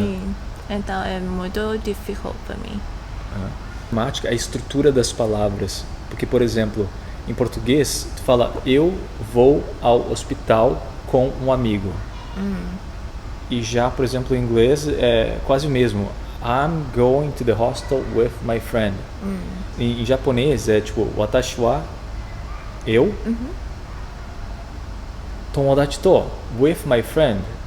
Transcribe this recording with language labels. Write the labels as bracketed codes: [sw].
[pt] Sim, então é muito difícil para mim. A estrutura das palavras. Porque, por exemplo, em português, tu fala: eu vou ao hospital com um amigo. E já, por exemplo, em inglês é quase o mesmo. [en] I'm going to the hostel with my friend. [pt] Em japonês é tipo [ja] watashi wa, [pt] eu. [ja] Tomodachi to, [en] with my friend.